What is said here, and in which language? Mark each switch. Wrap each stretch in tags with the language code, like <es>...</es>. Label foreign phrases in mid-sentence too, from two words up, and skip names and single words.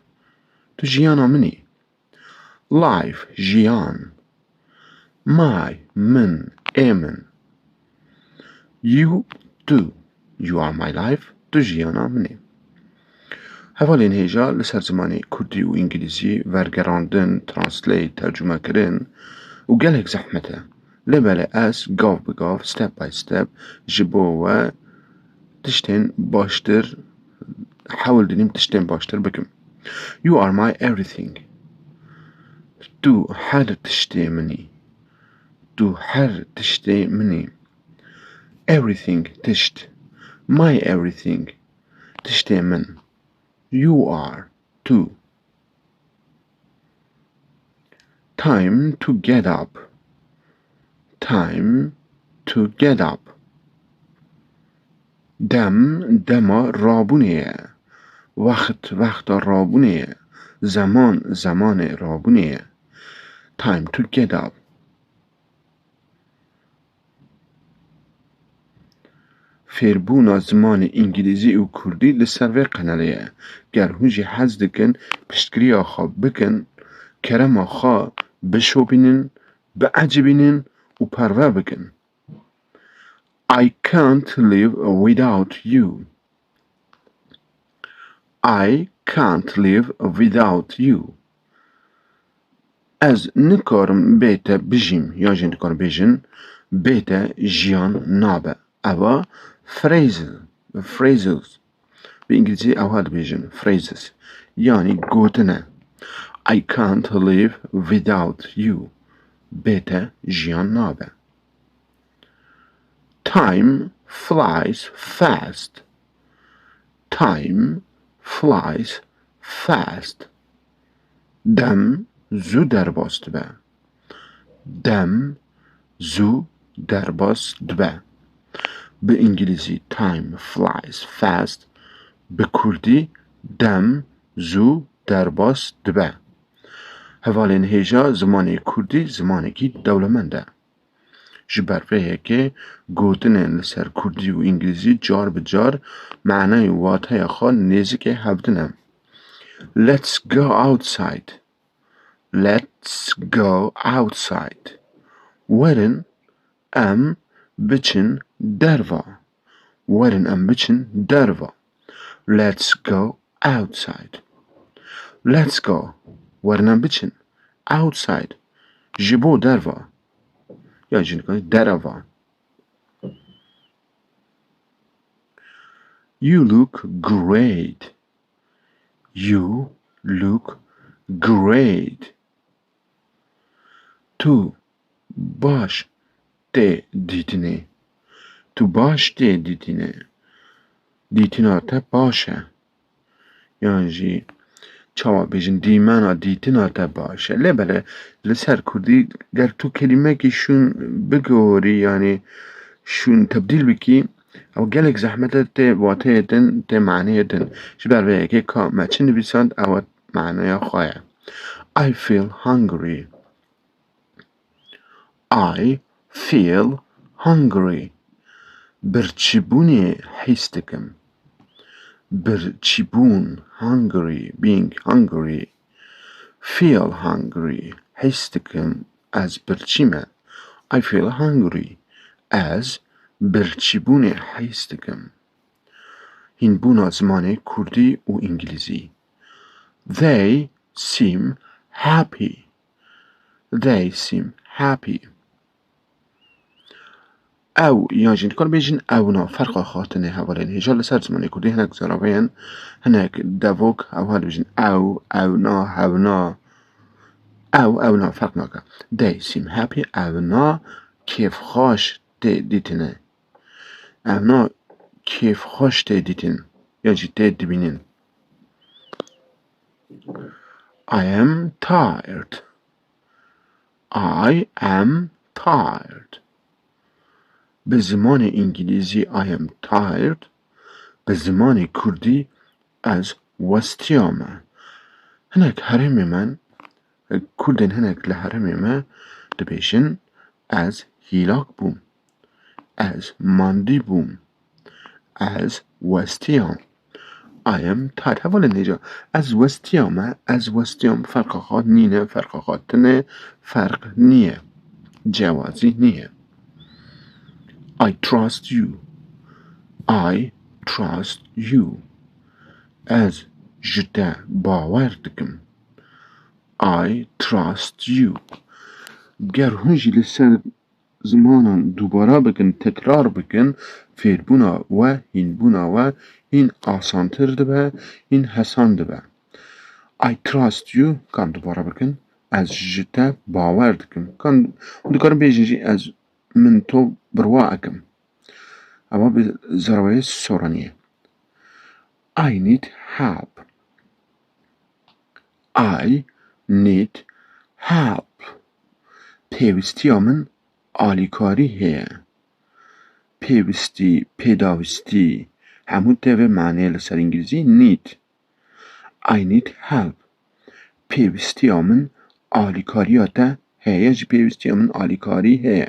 <ku>تو جیانا منی. Life جیان. My من امن.</ku> <en>You do. You are my life.</en> <ku>تو جیانا منی. هفالین هیجا لسر زمانی کردی و انگلیزی ورگراندن ترانسلیت ترجمه کرن و گلک زحمته لباله از گاف بگاف</ku> <en>step by step</en> <ku>جبو و تشتین باشتر حاول دنیم تشتین باشتر بکم.</ku> <en>You are my everything.</en> <ku>تو هر تشتی منی. تو هر تشتی منی. Everything تشت.</ku> <en>My everything</en> <ku>تشتی من.</ku> <en>You are too. Time to get up. Time to get up.</en> <ku>دم رابونیه. وقت رابونیه. زمان رابونیه.</ku> <en>Time to get up.</en> <ku>فیربونا زمان انگلیزی و کردی لسر وی قنالیه. گر هونجی حز دکن پشتگری خواه بکن کرم خواه بشوبینن بعجبینن و پروا بکن.</ku> <en>I can't live without you. I can't live without you.</en> <ku>Ez nikarim bête bijîm ya jî nikarim bêjin bête jiyan nabe. Eva phrases. Bi İngilizce ew dibêjin phrases. Yani gotin e.</ku> <en>I can't live without you.</en> <ku>Bête jiyan nabe.</ku> <en>Time flies fast. Time flies fast.</en> <ku>Dem zû derbas dibe. Dem zû derbas dibe. Bi İngilîzî</ku> <en>time flies fast.</en> <ku>Bi Kurdî dem zû derbas dibe. Hevalên hêja zimanê Kurdî zimanekî dewlemend e. Ji ber vê yekê gotinên li ser Kurdî û İngilîzî car bi car manayê û wateya xwe nêzîkê hevdin e.</ku> <en>Let's go outside. Let's go outside.</en> <ku>Werin em biçin derva. Werin em biçin derva.</ku> <en>Let's go outside. Let's go.</en> <ku>Werin em biçin outside. Ji bo derva. Ya jî dereva.</ku> <en>You look great. You look great.</en> <ku>Tu baş tê dîtinê. Tu baş tê dîtinê. Dîtina te baş e. Yan jî çawa bêjin dîmena dîtina te baş e. Lêbele li ser Kurdî ger tu kelimekî şûn bigihorî yanî şûn tebdîl bikî ew gelek zehmet e tê wateyê din tê maneyê din. Ji ber vê yekê ka me çi nivîsand ew maneya xwe ye.</ku> <en>I feel hungry. I feel hungry.</en> <ku>Birçîbûnê hîs dikim. Birçîbûn hungry,</ku> <en>being hungry. Feel hungry.</en> <ku>Hîs dikim ez birçîm e.</ku> <en>I feel hungry.</en> <ku>Ez birçîbûnê hîs dikim. Hînbûna zimanê Kurdî û İngilîzî.</ku> <en>They seem happy. They seem happy.</en> <ku>Ew yan jî dikarin bêjin ewna ferqa xwatinê hevalên hêja li ser zimanê Kurdî hinek zaraveyên hinek devok ew dibêjin ew, ewna, hewna. Ew, ewna ferq nake.</ku> <en>They seem happy.</en> <ku>Ewna kêfxweş tê dîtine. Ewna kêfxweş tê dîtin ya jî tê dibînin.</ku> <en>I am tired. I am tired.</en> <ku>Bi zimanê İngilîzî</ku> <en>I am tired.</en> <ku>Bi zimanê Kurdî ez westiyame. Hinek herêmê me Kurdên hinek li herêmê me dibêjin ez hîlak bûm. Ez mandî bûm. Ez westiyam.</ku> <en>I am tired.</en> <ku>Hevalên hêja ez westiyame, ez westiyam ferqa xwe nîne, ferqa xwe tune, ferq niye. Cewazî niye.</ku> <en>I trust you. I trust you.</en> <ku>Ez ji te bawer dikim.</ku> <en>I trust you.</en> <ku>Ger hûn jî li ser zimanan dubara bikin, tekrar bikin, fêrbûna we, hînbûna we hîn asantir dibe, hîn hesan dibe.</ku> <en>I trust you</en> <ku>kan dubara bikin. Ez ji te bawer dikim. Kan dikarin bêjin jî ez</ku> <ckb>min to birwa ekim.</ckb> <ku>Ama bi zaraveyê soraniyê.</ku> <en>I need help. I need help.</en> <ku>Pêwistiya min alîkarî heye. Pêwistî, pêdawistî hemû tê vê maneyê li ser İngilîzî need.</ku> <en>I need help.</en> <ku>Pêwistiya min alîkariya te heye jî pêwistiya min alîkarî heye.</ku>